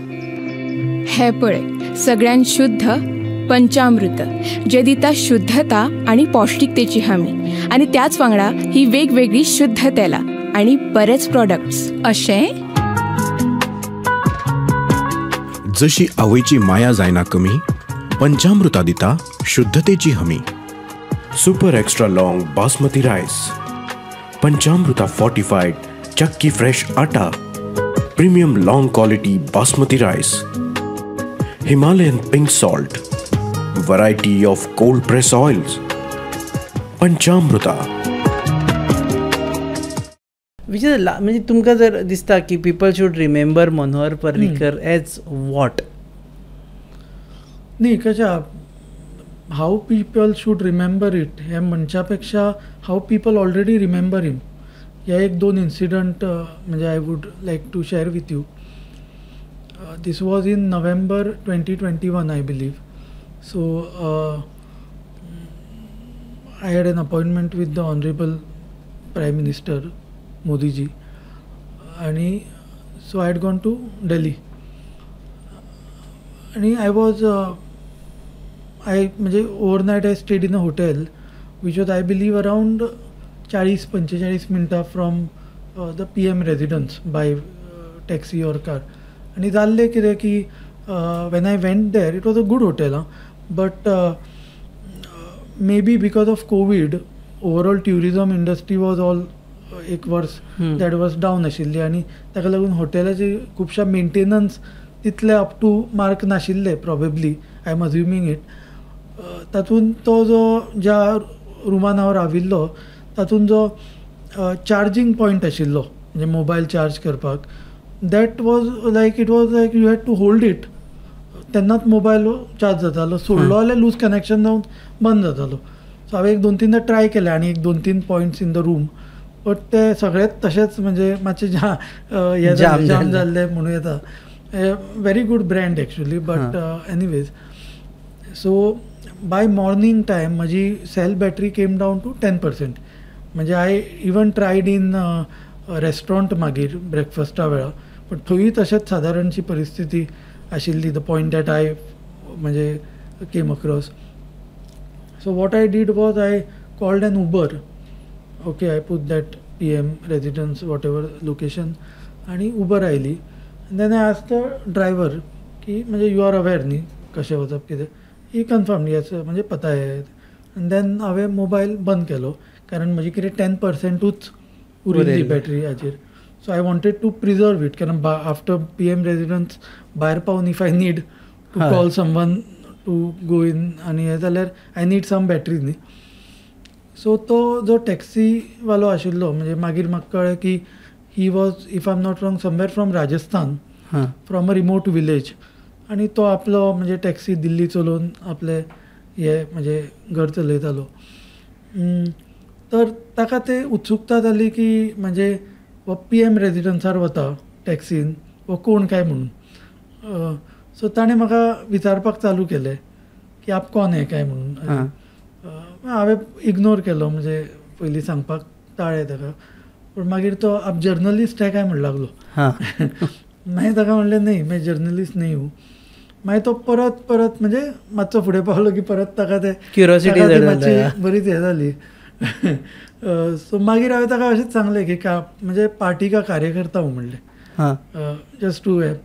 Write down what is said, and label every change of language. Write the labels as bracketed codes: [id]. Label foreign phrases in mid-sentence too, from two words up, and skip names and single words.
[kok] हे पळय, सगळ्यान शुद्ध पंचामृत जे दिता शुद्धता आणि पौष्टिकतेची हमी, आणि त्याच वांगडा ही वेगवेगळी शुद्ध तेलां आणि बरेच प्रोडक्ट्स. अशें जशी आवयची माया जायना कमी, पंचामृता दिता शुद्धतेची हमी. [en] super extra long basmati rice, पंचामृता fortified chakki fresh atta, premium long quality basmati rice, Himalayan pink salt, variety of cold press oils. [kok] पंचामृता. म्हणजे तुमकां जर दिसता की [en] people should remember [kok] मनोहर पर्रीकर [en] as what? [kok] न्ही, कशा [en] how people should remember it [kok] ह्या मनशा पेक्षा [en] how people already remember him. [kok] ह्या एक दोन इन्सिडंट म्हणजे [en] I would like to share with you. this was in November 2021 I believe. so I had an appointment with the honourable Prime Minister Modiji, आणि so I had gone to Delhi, आणि I was म्हणजे overnight I stayed in a hotel which was I believe around 40-45 मिनटां from the PM residence by taxi or car. [kok] आणि जाल्लें कितें की [en] when I went there it was a good hotel, but maybe because of Covid overall tourism industry was all एक worse that was down [kok] आशिल्ली, आणि ताका लागून हॉटेलाची खुबशा मेंटेनन्स तितले [en] up to mark नाशिल्ले probably. I am assuming it. [kok] तातूंत तो जो ज्या रुमान हांव राविल्लो तातूंत जो [en] charging point [kok] आशिल्लो म्हणजे [en] mobile charge [kok] करपाक, [en] that was like it was like you had to hold it, [kok] तेन्नाच [en] mobile charge [kok] जातालो. सोडलो जाल्यार [en] loose connection [kok] जावन बंद जातालो. सो हांवें 1-2 ट्राय केले आनी 1-2 [en] points in the room, [kok] बट ते सगळेच तशेंच म्हणजे मातशें हे जाम जाल्ले म्हणूं येता. [en] very good brand actually, but anyways. so by morning time म्हजी cell battery came down to 10%. [kok] म्हणजे [en] I even tried in restaurant [kok] मागीर ब्रेकफास्टा वेळा, बट थंयूय तशेंच सादारणशी परिस्थिती आशिल्ली. [en] the point that I म्हणजे came across. so what I did was I called an Uber. OK, I put that PM residence whatever location, [kok] आणि उबर आयली. [en] then I asked the driver [kok] की म्हणजे [en] you are aware [kok] न्ही कशें वचप कितें. [en] he confirm yes म्हणजे [hi] पता है. [kok] आनी देन हांवें मोबायल बंद केलो, कारण म्हजी कितें 10%च उरिल्ली बॅटरी हाचेर. [en] so I wanted to preserve it, कारण after PM residence [kok] भायर पावन [en] if I need to call someone to go in [kok] आनी हें जाल्यार [en] I need some battery न्ही. [kok] सो तो जो टॅक्सीवालो आशिल्लो म्हणजे मागीर म्हाका कळ्ळें की [en] he was if I am not wrong somewhere from Rajasthan, from a remote village, [kok] आणि तो आपलो म्हणजे टॅक्सी दिल्ली चलोवन आपले हे म्हणजे घर चलयतालो. तर ताका ते उत्सुकता जाली की म्हणजे हो PM रेजिडन्सार वता टॅक्सीन हो कोण काय म्हणून. सो ताणें म्हाका विचारपाक चालू केलें की [hi] आप कोण है [kok] काय म्हणून. हांवें इग्नोर केलो, म्हणजे पयलीं सांगपाक ताळें ताका. पूण मागीर तो [hi] आप जर्नलिस्ट है [kok] काय म्हणू लागलो. मागीर ताका म्हणलें न्ही [hi] मैं जर्नलिस्ट न्ही हूँ. [kok] मागीर तो परत म्हणजे मातसो फुडें पावलो की परत ताका ते क्युरियोसिटी मातशी बरीच हें जाली. सो मागीर हांवें ताका अशेंच सांगलें की म्हणजे [hi] पार्टी का कार्यकर्ता हूँ [kok] म्हणलें, [en] just to [kok] हे.